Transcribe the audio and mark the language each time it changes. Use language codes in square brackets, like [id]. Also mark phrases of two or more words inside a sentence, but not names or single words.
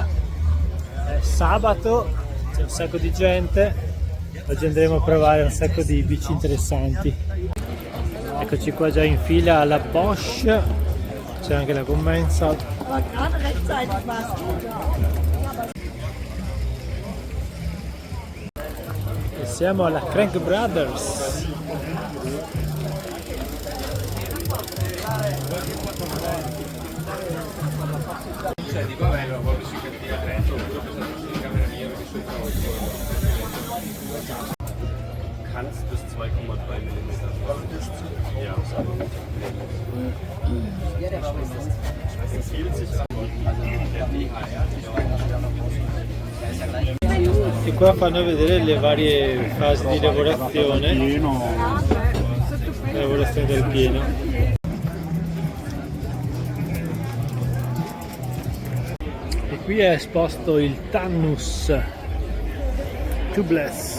[it] È sabato, c'è un sacco di gente, oggi andremo a provare un sacco di bici interessanti. Eccoci qua già in fila alla Bosch, c'è anche la Commensal. E siamo alla Crank Brothers. [de] Kannst bis 2,3 mm. Ja. Empfiehlt sich [it] E qua fanno vedere le varie fasi di lavorazione del pieno. E qui è esposto il Tannus Tubeless.